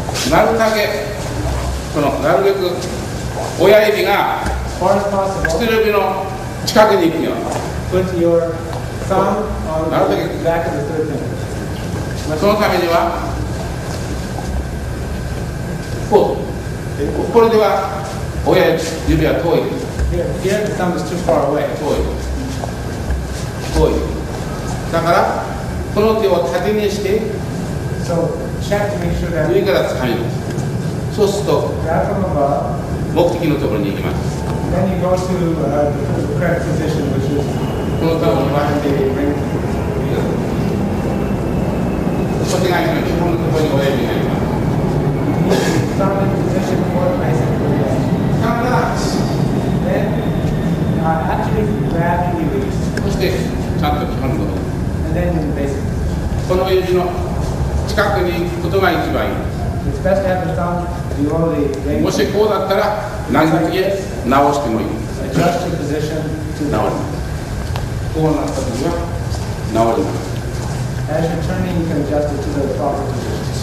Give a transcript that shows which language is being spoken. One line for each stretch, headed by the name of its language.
Japanese: なるだけなるべく親指が
English: As far as possible,
Japanese: 薬指の近くに行くように
English: put your thumb on the back of the third finger.
Japanese: そのためにはこれでは親指は遠いです
English: Here the thumb is too far away.
Japanese: 遠いだからこの手を縦にして
English: So check to make sure that
Japanese: 上から掴みますそうすると
English: grab from above.
Japanese: 目的のところに行きます
English: Then you go to the correct position, which is
Japanese: このところには
English: behind the ring.
Japanese: 小手返しの基本のところに親指がいます
English: Thumb in position for the basic.
Japanese: だから
English: Then, after you grab and release,
Japanese: そしてちゃんと基本のところ
English: and then in the basic.
Japanese: この指の近くに行くことが一番いい
English: It's best to have the thumb below the ring.
Japanese: もしこうだったら投げて直してもいい
English: Adjust your position
Japanese: 治
English: to
Japanese: りますこうなった時は治ります
English: As you're turning, you can adjust it to the proper position.